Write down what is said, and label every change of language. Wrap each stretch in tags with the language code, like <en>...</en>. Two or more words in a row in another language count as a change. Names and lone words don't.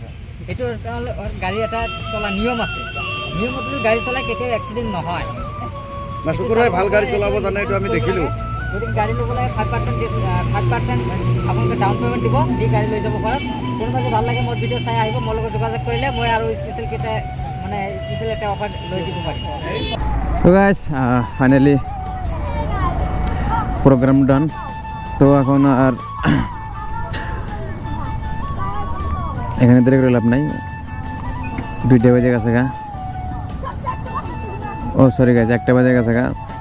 <as>এইটো গাড়ী এটা চলা নিয়ম আছে, নিয়মত যদি গাড়ী চলাই কেতিয়াও এক্সিডেণ্ট নহয়। শুকুর ভাই ভাল গাড়ি চলাব জানে, এইটো আমি দেখিলোঁ। যদি গাড়ী ল'ব লাগে 5% আপোনালোকে</as> <en>down payment</en> <as>দিব, দি গাড়ী লৈ যাব ঘৰত। কোনোবা যদি ভাল লাগে মোৰ ভিডিঅ' চাই আহিব, মোৰ লগত যোগাযোগ কৰিলে মই আৰু স্পেচিয়েল এটা অফাৰ লৈ দিব পাৰিম।</as> <bn>তো</bn> <en>guys finally program done.</en> <bn>তো এখন আর এখানে দেরি করে লাভ নাই, 2টা বেজে গেছে গা। ও</bn> <en>sorry guys,</en> <bn>1টা বেজে গেছে গা।</bn>